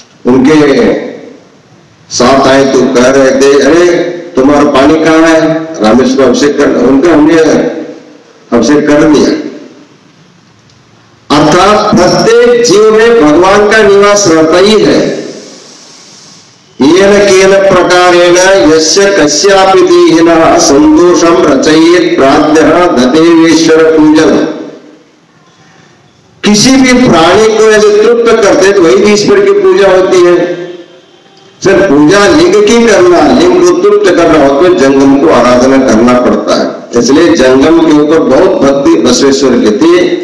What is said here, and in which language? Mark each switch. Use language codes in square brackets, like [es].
[hi] उनके साथ आए तो कह रहे थे, अरे तुम्हारा पानी कहां है? रामेश्वर अभिषेक कर, उनका हमने अभिषेक कर दिया। अर्थात प्रत्येक जीव में भगवान का निवास रहता ही है। [sa] येन केन प्रकारेण यस्य कस्यापि देहिनः संतोषं रचयेत् प्राज्ञः ददेवेश्वर पूजन। [hi] किसी भी प्राणी को यदि तृप्त करते तो वही ईश्वर की पूजा होती है। सिर्फ पूजा लिंग की करना, लिंग को तृप्त करना हो तो जंगम को आराधना करना पड़ता है। इसलिए जंगम के ऊपर बहुत भक्ति बसवेश्वर की थी।